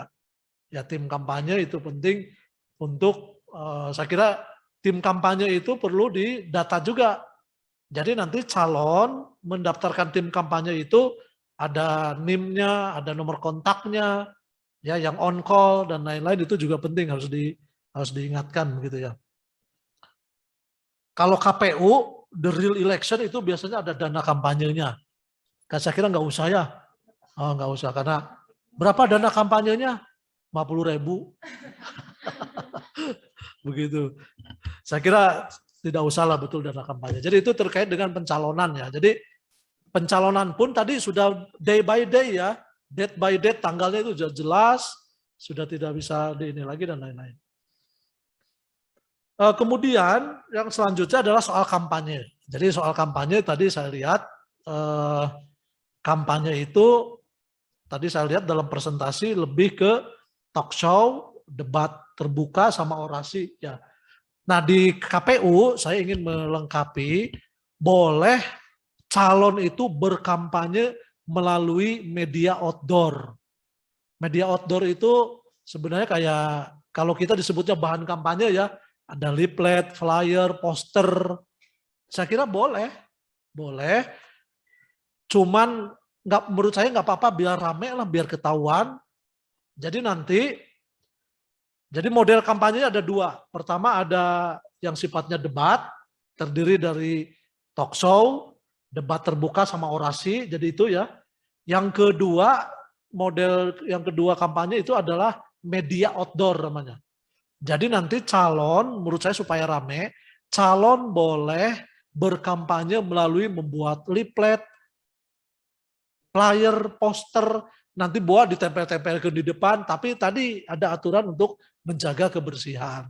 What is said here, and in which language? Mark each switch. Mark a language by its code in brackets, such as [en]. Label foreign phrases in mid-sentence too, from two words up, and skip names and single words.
[id] Ya tim kampanye itu penting untuk saya kira tim kampanye itu perlu didata juga. Jadi nanti calon mendaftarkan tim kampanye itu ada NIM-nya, ada nomor kontaknya, ya yang [en] on call [id] dan lain-lain itu juga penting harus diingatkan begitu ya. Kalau KPU [en] the real election [id] itu biasanya ada dana kampanyenya. Saya kira nggak usah ya, nggak usah karena berapa dana kampanyenya? 50.000. Begitu. Saya kira tidak usah lah betul dana kampanye. Jadi itu terkait dengan pencalonan ya. Jadi pencalonan pun tadi sudah [en] day by day [id] ya, [en] date by date [id] tanggalnya itu sudah jelas, sudah tidak bisa ini lagi dan lain-lain. Kemudian yang selanjutnya adalah soal kampanye. Jadi soal kampanye tadi saya lihat kampanye itu tadi saya lihat dalam presentasi lebih ke [en] talk show, [id] debat terbuka sama orasi ya. Nah di KPU saya ingin melengkapi boleh calon itu berkampanye melalui media outdoor. Media outdoor itu sebenarnya kayak kalau kita disebutnya bahan kampanye ya, ada leaflet, flyer, poster. Saya kira boleh. Cuman menurut saya nggak apa-apa biar rame lah, biar ketahuan. Jadi jadi model kampanyenya ada 2. Pertama ada yang sifatnya debat, terdiri dari [en] talk show, [id] debat terbuka sama orasi, jadi itu ya. Yang kedua kampanye itu adalah media outdoor namanya. Jadi nanti calon, menurut saya supaya rame, calon boleh berkampanye melalui membuat leaflet, flyer, poster, nanti buat ditempel-tempelkan di depan, tapi tadi ada aturan untuk menjaga kebersihan.